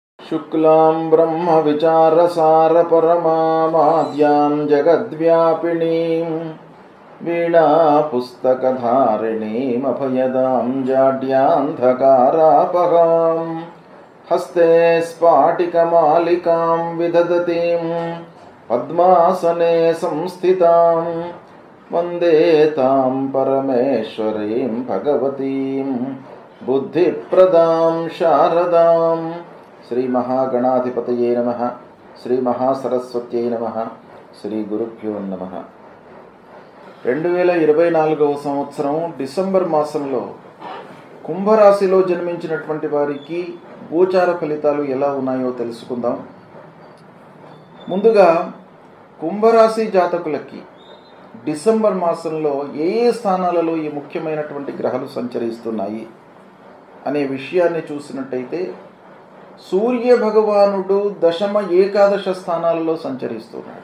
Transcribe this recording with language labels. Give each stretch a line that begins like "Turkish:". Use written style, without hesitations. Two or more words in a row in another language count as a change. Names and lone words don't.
Sanskrit: शुक्लां ब्रह्मविचारसारपरमामाद्यां जगद्व्यापिनीं वीणापुस्तकधारिणीमभयदां जाड्यान्धकारापहां हस्ते स्फाटिकमालिकां विदधतीं पद्मासने संस्थितां वन्दे तां परमेश्वरीं भगवतीं बुद्धिप्रदां शारदां। श्री महागणाधिपतये नमः। श्री महासरस्वत्यै नमः। श्री गुरुभ्यो नमः।
Telugu: 2024వ సంవత్సరం డిసెంబర్ మాసంలో కుంభరాశిలో జన్మించినటువంటి వారికి గోచార ఫలితాలు ఎలా ఉన్నాయో తెలుసుకుందాం. ముందుగా కుంభరాశి జాతకులకి డిసెంబర్ మాసంలో ఏ స్థానాలలో ఈ ముఖ్యమైనటువంటి గ్రహాలు సంచరిస్తున్నాయి అనే విషయాన్ని చూసినట్టయితే సూర్య భగవానుడు దశమ ఏకాదశ స్థానాలలో సంచరిస్తున్నాడు.